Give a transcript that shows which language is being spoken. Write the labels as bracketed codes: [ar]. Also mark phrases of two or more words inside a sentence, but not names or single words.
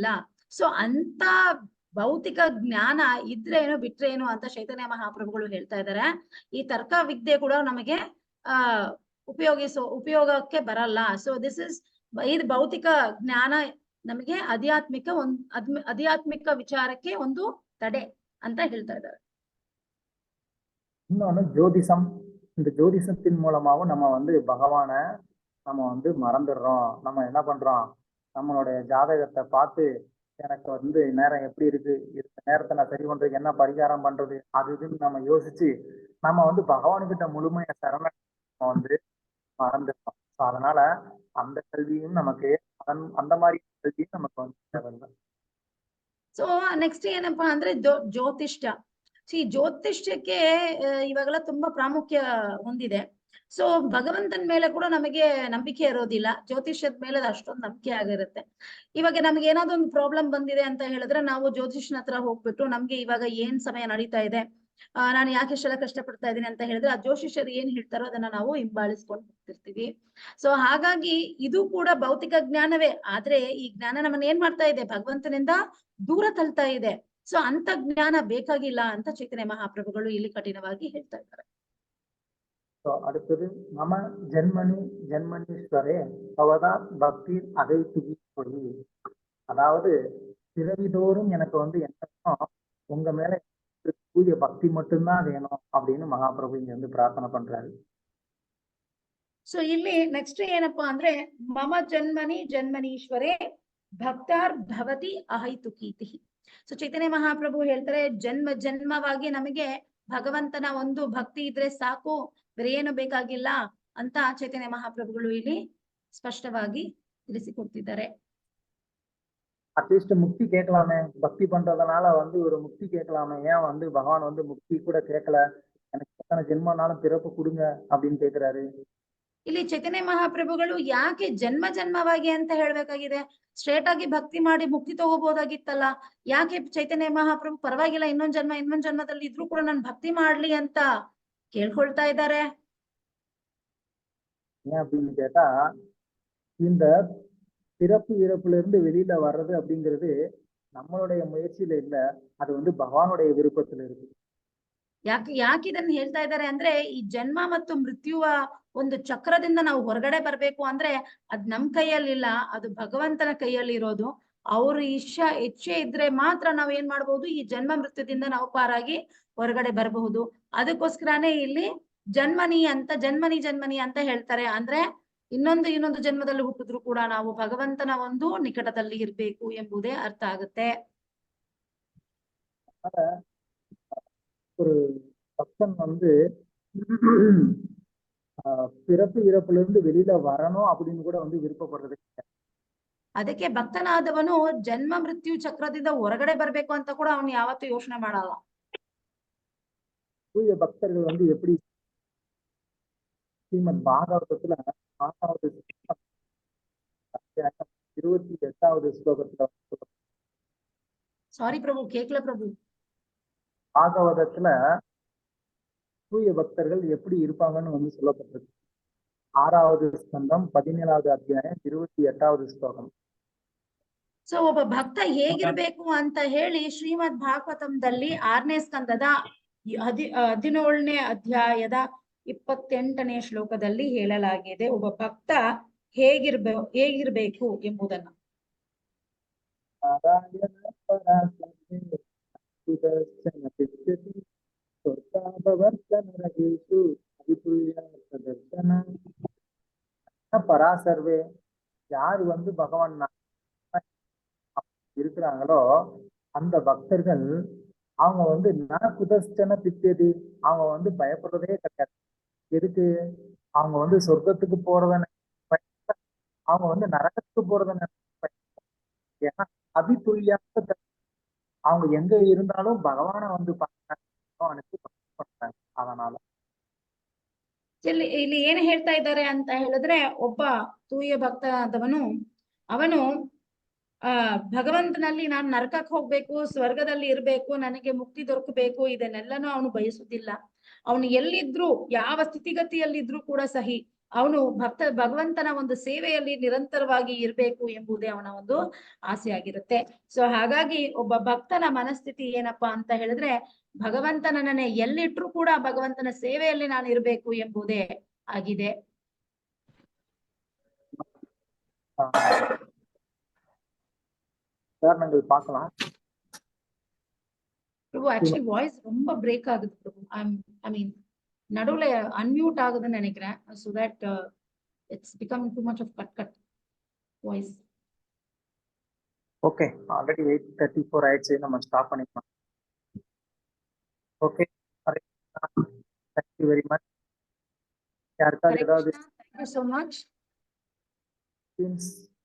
[kn] ಸೊ ಅಂತ ಭೌತಿಕ ಜ್ಞಾನ ಇದ್ರೇನು ಬಿಟ್ರೇನು ಅಂತ ಚೈತನ್ಯ ಮಹಾಪ್ರಭುಗಳು ಹೇಳ್ತಾ ಇದ್ದಾರೆ. ಈ ತರ್ಕ ವಿದ್ಯೆ ಕೂಡ ನಮಗೆ ಉಪಯೋಗಕ್ಕೆ ಬರಲ್ಲ. [en] so this is, [kn] ಇದು ಭೌತಿಕ ಜ್ಞಾನ ನಮಗೆ ಆಧ್ಯಾತ್ಮಿಕ ವಿಚಾರಕ್ಕೆ ಒಂದು ತಡೆ ಅಂತ ಹೇಳ್ತಾ ಇದ್ದಾರೆ. [ta] இன்னொன்னு ஜோதிஷம். இந்த ஜோதிஷத்தின் மூலமாவும் நம்ம வந்து பகவானை நம்ம வந்து மறந்துடுறோம். நம்ம என்ன பண்றோம், நம்மளுடைய ஜாதகத்தை பார்த்து எனக்கு வந்து நேரம் எப்படி இருக்கு, இந்த நேரத்தை நான் சரி பண்றதுக்கு என்ன பரிகாரம் பண்றது, அது இதுன்னு நம்ம யோசிச்சு நம்ம வந்து பகவானுக்கிட்ட முழுமையை சரண வந்து மறந்துடுறோம். அதனால அந்த கல்வியும் நமக்கு அந்த மாதிரி கல்வியும் நமக்கு வந்து தேவையில்லை. [en] so next [kn] ಏನಪ್ಪಾ ಅಂದ್ರೆ ಜ್ಯೋತಿಷ್ಯ. ಜ್ಯೋತಿಷ್ಯಕ್ಕೆ ಇವಾಗೆಲ್ಲ ತುಂಬಾ ಪ್ರಾಮುಖ್ಯ ಹೊಂದಿದೆ. ಸೊ ಭಗವಂತನ ಮೇಲೆ ಕೂಡ ನಮಗೆ ನಂಬಿಕೆ ಇರೋದಿಲ್ಲ, ಜ್ಯೋತಿಷ್ಯದ ಮೇಲೆ ಅಷ್ಟೊಂದು ನಂಬಿಕೆ ಆಗಿರುತ್ತೆ. ಇವಾಗ ನಮ್ಗೆ ಏನಾದ್ರು ಒಂದು ಪ್ರಾಬ್ಲಮ್ ಬಂದಿದೆ ಅಂತ ಹೇಳಿದ್ರೆ ನಾವು ಜ್ಯೋತಿಷ್ಯನ ಹತ್ರ ಹೋಗ್ಬಿಟ್ಟು ನಮ್ಗೆ ಇವಾಗ ಏನ್ ಸಮಯ ನಡೀತಾ ಇದೆ, ನಾನು ಯಾಕೆ ಇಷ್ಟೆಲ್ಲ ಕಷ್ಟಪಡ್ತಾ ಇದ್ದೀನಿ ಅಂತ ಹೇಳಿದ್ರೆ ಆ ಜ್ಯೋತಿಷ್ಯರು ಏನ್ ಹೇಳ್ತಾರೋ ಅದನ್ನ ನಾವು ಹಿಂಬಾಲಿಸ್ಕೊಂಡು ಹೋಗ್ತಿರ್ತೀವಿ. ಸೊ ಹಾಗಾಗಿ ಇದು ಕೂಡ ಭೌತಿಕ ಜ್ಞಾನವೇ, ಆದ್ರೆ ಈ ಜ್ಞಾನ ನಮ್ಮನ್ನ ಏನ್ ಮಾಡ್ತಾ ಇದೆ, ಭಗವಂತನಿಂದ ದೂರ ತಳ್ತಾ ಇದೆ. ಸೊ ಅಂತ ಜ್ಞಾನ ಬೇಕಾಗಿಲ್ಲ ಅಂತ ಚೈತನ್ಯ ಮಹಾಪ್ರಭುಗಳು ಇಲ್ಲಿ ಕಠಿಣವಾಗಿ ಹೇಳ್ತಾ ಇದ್ದಾರೆ. [ta] அடுத்தது [sa] மம ஜென்மனீஸ்வரே பவதா பக்தி அகை துகி [ta] சொல்லி, அதாவது பிறவிதோறும் எனக்கு வந்து என்ன உங்க மேல தூய பக்தி மட்டும்தான் வேணும் அப்படின்னு மகாபிரபு இங்க வந்து பிரார்த்தனை பண்றாரு. [kn] ಸೊ ಇಲ್ಲಿ ನೆಕ್ಸ್ಟ್ ಏನಪ್ಪಾ ಅಂದ್ರೆ, [sa] ಮಮ ಜನ್ಮನೀಶ್ವರೇ ಭಕ್ತಾರ್ ಭವತಿ ಅಹೈತುಕೀತಿ. [kn] ಸೊ ಚೈತನ್ಯ ಮಹಾಪ್ರಭು ಹೇಳ್ತಾರೆ, ಜನ್ಮವಾಗಿ ನಮಗೆ ಭಗವಂತನ ಒಂದು ಭಕ್ತಿ ಇದ್ರೆ ಸಾಕು, ಬೇರೆ ಏನು ಬೇಕಾಗಿಲ್ಲ ಅಂತ ಚೈತನ್ಯ ಮಹಾಪ್ರಭುಗಳು ಇಲ್ಲಿ ಸ್ಪಷ್ಟವಾಗಿ ತಿಳಿಸಿಕೊಡ್ತಿದ್ದಾರೆ. [ta] அட்லீஸ்ட் முக்தி கேட்கலாமே, பக்தி பண்றதுனால வந்து ஒரு முக்தி கேட்கலாமே, ஏன் வந்து பகவான் வந்து முக்தி கூட கேட்கல, எனக்கு எத்தனை ஜென்மனாலும் பிறப்பு கொடுங்க அப்படின்னு கேட்கிறாரு. [kn] ಇಲ್ಲಿ ಚೈತನ್ಯ ಮಹಾಪ್ರಭುಗಳು ಯಾಕೆ ಜನ್ಮವಾಗಿ ಅಂತ ಹೇಳ್ಬೇಕಾಗಿದೆ, ಸ್ಟ್ರೇಟ್ ಆಗಿ ಭಕ್ತಿ ಮಾಡಿ ಮುಕ್ತಿ ತಗೋಬಹುದಾಗಿತ್ತಲ್ಲ, ಯಾಕೆ ಚೈತನ್ಯ ಮಹಾಪ್ರಭು ಪರವಾಗಿಲ್ಲ ಇನ್ನೊಂದ್ ಜನ್ಮದಲ್ಲಿ ಇದ್ರೂ ಕೂಡ ನಾನು ಭಕ್ತಿ ಮಾಡ್ಲಿ ಅಂತ ಕೇಳ್ಕೊಳ್ತಾ ಇದ್ದಾರೆ? [ta] ஏன் அப்படின்னு கேட்டா, இந்த பிறப்பு இறப்புல இருந்து வெளியில வர்றது அப்படிங்கிறது நம்மளுடைய முயற்சியில இல்ல, அது வந்து பகவானுடைய விருப்பத்துல இருக்கு. [kn] ಯಾಕೆ ಇದನ್ನ ಹೇಳ್ತಾ ಇದ್ದಾರೆ ಅಂದ್ರೆ, ಈ ಜನ್ಮ ಮತ್ತು ಮೃತ್ಯುವ ಒಂದು ಚಕ್ರದಿಂದ ನಾವು ಹೊರಗಡೆ ಬರ್ಬೇಕು ಅಂದ್ರೆ ಅದ್ ನಮ್ ಕೈಯಲ್ಲಿ ಇಲ್ಲ, ಅದು ಭಗವಂತನ ಕೈಯಲ್ಲಿ ಇರೋದು. ಅವ್ರ ಇಚ್ಛೆ ಇದ್ರೆ ಮಾತ್ರ ನಾವ್ ಏನ್ ಮಾಡ್ಬೋದು, ಈ ಜನ್ಮ ಮೃತ್ಯುದಿಂದ ನಾವು ಪಾರಾಗಿ ಹೊರಗಡೆ ಬರಬಹುದು. ಅದಕ್ಕೋಸ್ಕರನೇ ಇಲ್ಲಿ ಜನ್ಮನಿ ಅಂತ ಹೇಳ್ತಾರೆ. ಅಂದ್ರೆ ಇನ್ನೊಂದು ಜನ್ಮದಲ್ಲಿ ಹುಟ್ಟಿದ್ರು ಕೂಡ ನಾವು ಭಗವಂತನ ಒಂದು ನಿಕಟದಲ್ಲಿ ಇರ್ಬೇಕು ಎಂಬುದೇ ಅರ್ಥ ಆಗುತ್ತೆ. [ta] ஒரு பக்தன் வந்து பிறப்பு இறப்புல இருந்து வெளியில வரணும் அப்படின்னு கூட வந்து விருப்பப்படுறது. [kn] ಅದಕ್ಕೆ ಭಕ್ತನಾದವನು ಜನ್ಮ ಮೃತ್ಯು ಚಕ್ರದಿಂದ ಹೊರಗಡೆ ಬರ್ಬೇಕು ಅಂತ ಕೂಡ ಅವನು ಯಾವತ್ತೂ ಯೋಚನೆ ಮಾಡಲ್ಲ. [ta] தூய பக்தர்கள் வந்து எப்படி ஸ்ரீமத் பாகவதத்துல 28வது ஸ்லோகத்துல சாரி பிரபு, கேக்கல பிரபு. பாகவதத்துல தூய பக்தர்கள் எப்படி இருப்பாங்கன்னு வந்து சொல்லப்பட்டிருக்கு. 6வது ஸ்கந்தம் 17வது அத்தியாயம் 28வது ஸ்லோகம். [kn] ಸೊ ಒಬ್ಬ ಭಕ್ತ ಹೇಗಿರ್ಬೇಕು ಅಂತ ಹೇಳಿ ಶ್ರೀಮದ್ ಭಾಗವತಂದಲ್ಲಿ 6ನೇ ಸ್ಕಂದದ 17ನೇ ಅಧ್ಯಾಯದ 28ನೇ ಶ್ಲೋಕದಲ್ಲಿ ಹೇಳಲಾಗಿದೆ ಒಬ್ಬ ಭಕ್ತ ಹೇಗಿರ್ಬೇಕು ಎಂಬುದನ್ನು. [ta] பராசர்வே, யார் வந்து பகவான் இருக்கிறாங்களோ அந்த பக்தர்கள் அவங்க வந்து [sa] குதஸ்டன பித்ததி, [ta] அவங்க வந்து பயப்படுறதே கிடையாது. எதுக்கு? அவங்க வந்து சொர்க்கத்துக்கு போறத அவங்க வந்து நரகத்துக்கு போறத ஏன்னா அபித்துல்யாக அவங்க எங்க இருந்தாலும் பகவான வந்து அனுப்பி அதனால [kn] ಇಲ್ಲಿ ಏನ್ ಹೇಳ್ತಾ ಇದ್ದಾರೆ ಅಂತ ಹೇಳಿದ್ರೆ, ಒಬ್ಬ ತೂಯ ಭಕ್ತ ಆದವನು ಅವನು ಭಗವಂತನಲ್ಲಿ ನಾನು ನರಕಕ್ಕೆ ಹೋಗ್ಬೇಕು, ಸ್ವರ್ಗದಲ್ಲಿ ಇರ್ಬೇಕು, ನನಗೆ ಮುಕ್ತಿ ದೊರಕಬೇಕು, ಇದನ್ನೆಲ್ಲನೂ ಅವನು ಬಯಸುದಿಲ್ಲ. ಅವನು ಎಲ್ಲಿದ್ರು, ಯಾವ ಸ್ಥಿತಿಗತಿಯಲ್ಲಿದ್ರು ಕೂಡ ಸಹಿ, ಅವನು ಭಗವಂತನ ಒಂದು ಸೇವೆಯಲ್ಲಿ ನಿರಂತರವಾಗಿ ಇರ್ಬೇಕು ಎಂಬುದೇ ಅವನ ಒಂದು ಆಸೆ ಆಗಿರುತ್ತೆ. ಸೊ ಹಾಗಾಗಿ ಒಬ್ಬ ಭಕ್ತನ ಮನಸ್ಥಿತಿ ಏನಪ್ಪಾ ಅಂತ ಹೇಳಿದ್ರೆ, ಭಗವಂತನನ್ನೇ ಎಲ್ಲಿಟ್ರು ಕೂಡ ಭಗವಂತನ ಸೇವೆಯಲ್ಲಿ ನಾನು ಇರ್ಬೇಕು ಎಂಬುದೇ ಆಗಿದೆ. [ta] உதாரணங்கள் பார்க்கலாம். பிரபு [en] actually voice [ta] ரொம்ப பிரேக் ஆகுது பிரபு. [en] I mean [ta] நடுவுல அன்மியூட் ஆகுதுன்னு நினைக்கிறேன். [en] so that it's becoming too much of cut voice. okay, already [ta] 8:34 ஆயிடுச்சு, நம்ம ஸ்டாப் பண்ணிக்கலாம். ஓகே, [en] thank you very much. [ta] யாருக்காவது ஏதாவது [en] Thank you so much.